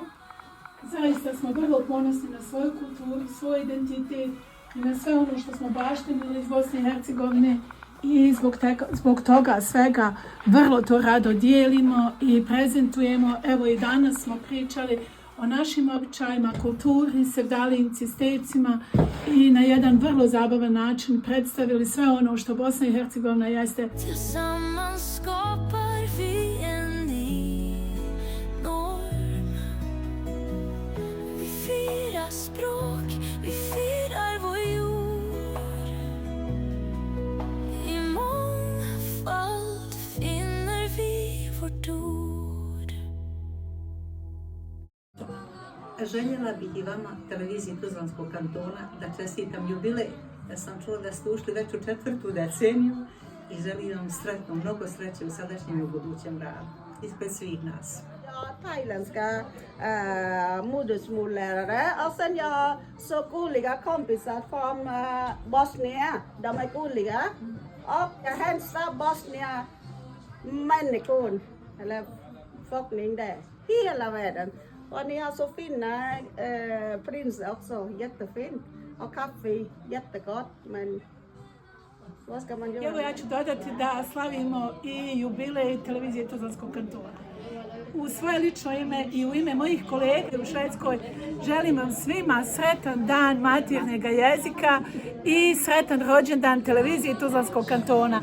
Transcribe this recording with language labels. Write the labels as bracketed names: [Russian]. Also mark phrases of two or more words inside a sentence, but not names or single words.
[Bosnian] Zaista smo vrlo ponosni na svoju kulturu, svoj identitet i na sve ono što smo baštinili iz Bosne i Hercegovine i zbog toga svega vrlo to rado dijelimo i prezentujemo. Evo i danas smo pričali o našim običajima, kulturi, sevdalijim cistecima i na jedan vrlo zabavan način predstavili sve ono što Bosna i Hercegovina jeste. [Swedish] Tillsammans skapar vi en ny norm. Vi firar språk, vi firar vår jord. I mångfald finner vi vårt ord. [Bosnian] Željela bih i vama, televiziji Tuzlanskog kantona, da čestitam jubilej. Ja sam čula da ste ušli već u 4. deceniju i želim vam sretno, mnogo sreće u sadašnjem i u budućem radu. Ispred svih nas. [Swedish] thailändska modersmållärare och sen jag så gulliga kompisar från Bosnien. De är gulliga och jag hälsar Bosnien människor eller befolkning där hela världen. Och ni har så fina prinsar också, jättefint. Och kaffe, jättegott men Vad ska man göra? [Bosnian] Evo ja ću dodati da slavimo i jubilej televizije Tuzlanskog kantona. U svoje lično ime i u ime mojih kolega u Švedskoj želim vam svima sretan dan maternjeg jezika i sretan rođendan televizije Tuzlanskog kantona.